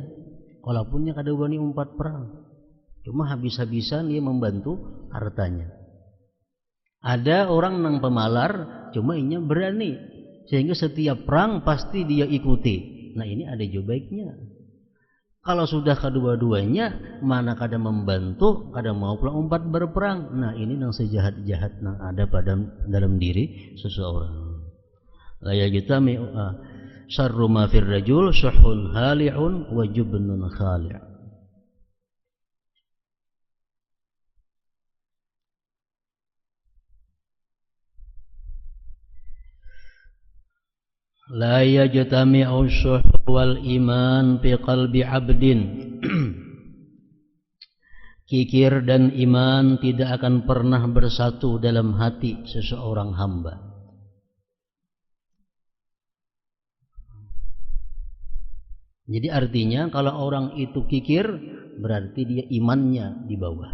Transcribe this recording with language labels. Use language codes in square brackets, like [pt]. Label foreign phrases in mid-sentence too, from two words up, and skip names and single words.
[bjn] Walaupun dia kada berani umpat perang, cuma habis-habisan dia membantu hartanya. Ada orang nang pemalar, cuma inya berani, sehingga setiap perang pasti dia ikuti. Nah ini ada juga baiknya. Kalau sudah kedua-duanya, mana kada membantu, kada mau pula umpat berperang. Nah ini nang sejahat-jahat nang ada pada dalam diri seseorang. [ar] لا يجتمع شر ما في الرجل شح هالع وجبن خالع'. لا يجتمع الشح والإيمان في قلب عبد. [id] Kikir dan iman tidak akan pernah bersatu dalam hati seseorang hamba. Jadi artinya kalau orang itu kikir, berarti dia imannya di bawah.